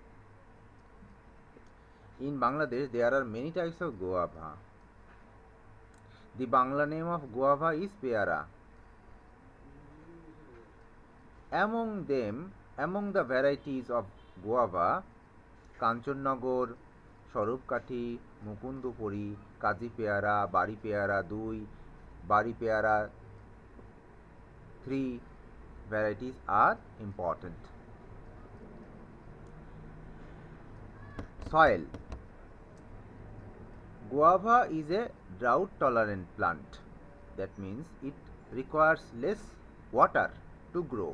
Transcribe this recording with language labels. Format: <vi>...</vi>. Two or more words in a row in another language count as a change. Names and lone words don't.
<en>In Bangladesh, there are many types of guava. The Bangla name of guava is peara. Among the varieties of guava, Kanchannagar, Swarupkathi, Mukundupuri, Kaji peara, Bari peara 2, Bari peara 3 varieties are important. Soil. Guava is a drought tolerant plant. That means it requires less water to grow.</en>